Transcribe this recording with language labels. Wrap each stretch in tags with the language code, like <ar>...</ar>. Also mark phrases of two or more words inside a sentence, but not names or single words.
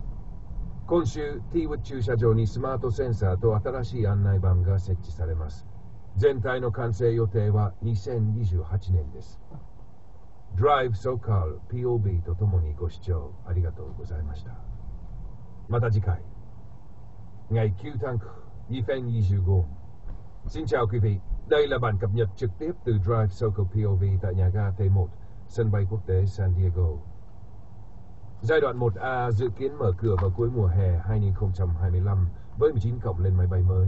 <ja>今週、T1 駐車場にスマートセンサーと新しい案内板が設置されます。全体の完成予定は2028年です。</ja> <en>Drive SoCal POV</en> <ja>とともにご視聴ありがとうございました。また次回。</ja> <vi>Ngày 9 tháng 2025. Xin chào quý vị, đây là bản cập nhật trực tiếp từ</vi> <en>Drive SoCal POV</en> <vi>tại nhà ga T1, sân bay quốc tế San Diego. Giai đoạn 1A dự kiến mở cửa vào cuối mùa hè 2025 với 19 cổng lên máy bay mới.</vi>